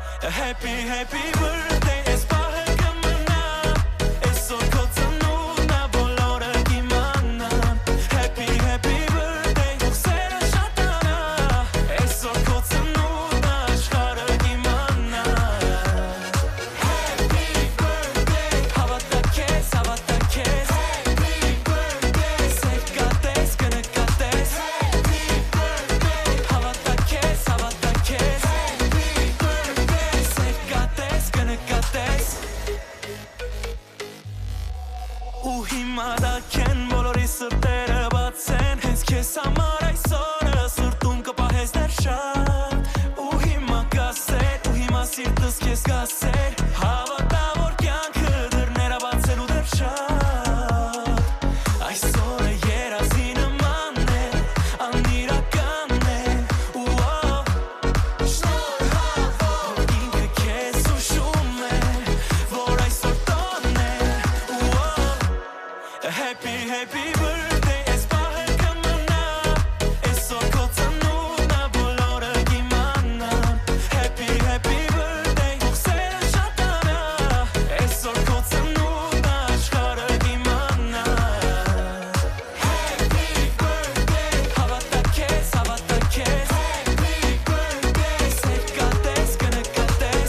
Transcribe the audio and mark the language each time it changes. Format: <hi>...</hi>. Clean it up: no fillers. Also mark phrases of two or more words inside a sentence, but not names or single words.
<en>Happy, happy birthday,</en> <hy>es պահը կմնա, այսօր քո ծնունդն ա, բոլորը կիմանան.</hy> <en>Happy, happy birthday,</en> <hy>հոգսերը շատանա, այսօր քո ծնունդն ա, աշխարհը կիմանա.</hy> <en>Happy birthday,</en> <hy>հավատա քեզ, հավատա քեզ.</hy> <en>Happy birthday,</en> <hy>սեր կատես, կնկատես.</hy> <en>Happy birthday,</en> <hy>հավատա քեզ, հավատա քեզ. Ու հիմա դա քեն բոլորի սրտերը բացեն, հենց քեզ համար այսօրը սրտում կպահես դեռ շատ. Ու հիմա կասեր, ու հիմա սիրտս քեզ կասեր, հավատա որ կյանքը դռներ ա բացելու դեռ շատ. Այսօրը երազի նման է, անիրական է, ու շնորհավոր ինքը քեզ ուշում է, որ այսօր տոնն է.</hy> <en>Happy, happy birthday,</en> <hy>es պահը կմնա, այսօր քո ծնունդն ա, բոլորը կիմանան.</hy> <en>Happy, happy birthday,</en> <hy>հոգսերը շատանա, այսօր քո ծնունդն ա, աշխարհը կիմանա.</hy> <en>Happy birthday,</en> <hy>հավատա քեզ, հավատա քեզ.</hy> <en>Happy birthday,</en> <hy>սեր կատես, կնկատես.</hy>